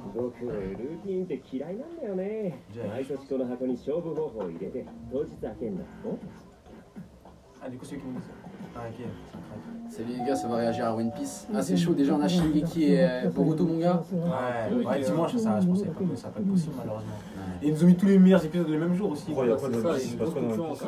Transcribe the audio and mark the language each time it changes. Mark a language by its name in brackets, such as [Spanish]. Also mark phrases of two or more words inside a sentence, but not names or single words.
[Japanese] 度胸ルーティンって嫌いなんだよね。じゃあ毎年この箱に勝負方法を入れて当日開けんだ。 [French] Ah, du coup, c'est eux qui m'ont dit ça. Ah, ok. Salut les gars, ça va réagir à One Piece. Ah, c'est chaud, déjà, on a Shingeki et Boruto, mon gars. Ouais, dimanche, ça, je pensais pas que ça va pas être possible, malheureusement. Et ils nous ont mis tous les meilleurs épisodes le même jour aussi. Oh, il y a pas C'est de ça, One Piece, il y a il se passe